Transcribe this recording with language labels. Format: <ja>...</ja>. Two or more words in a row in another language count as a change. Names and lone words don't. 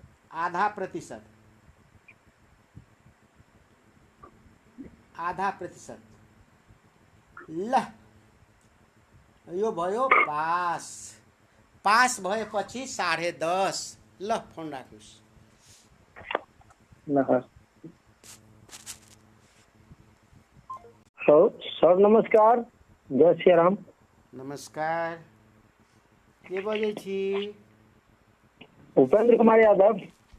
<ne>आधा प्रतिशत ल यो भयो पास। पास भएपछि 10:30। ल फोन राख्नुहोस्।</ne> <mai>सर नमस्कार, जय श्री राम। नमस्कार, के बजै छी? उपेंद्र कुमार यादव।</mai>